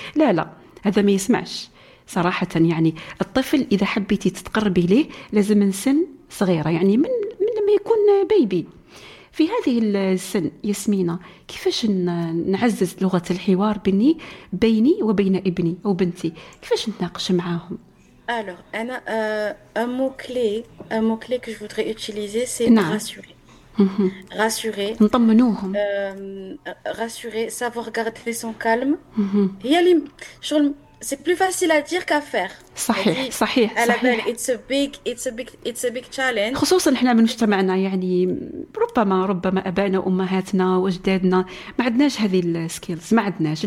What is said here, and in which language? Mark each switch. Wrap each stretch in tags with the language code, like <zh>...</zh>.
<ar>لا لا، هذا ما يسمعش صراحة. يعني الطفل إذا حبيتي تتقربي ليه لازم من سن صغيرة، يعني من لما يكون بيبي. في هذه السن ياسمينة، كيفاش نعزز لغة الحوار بيني وبين ابني أو بنتي؟ كيفاش نتناقش معاهم؟</ar> <fr>alors</fr> <ar>أنا</ar> <fr>un mot clé que je voudrais utiliser c'est rassurer</fr> <ar>نطمنوهم</ar> <fr>rassurer savoir garder son calme</fr> <ar>هي اللي شغل</ar> <fr>c'est plus facile à dire qu'à faire.</fr> <ar>صحيح صحيح على بال</ar> <en>it's a big challenge،</en> <ar>خصوصا احنا من مجتمعنا، يعني ربما ابائنا وامهاتنا واجدادنا ما عندناش هذه السكيلز، ما عندناش.</ar>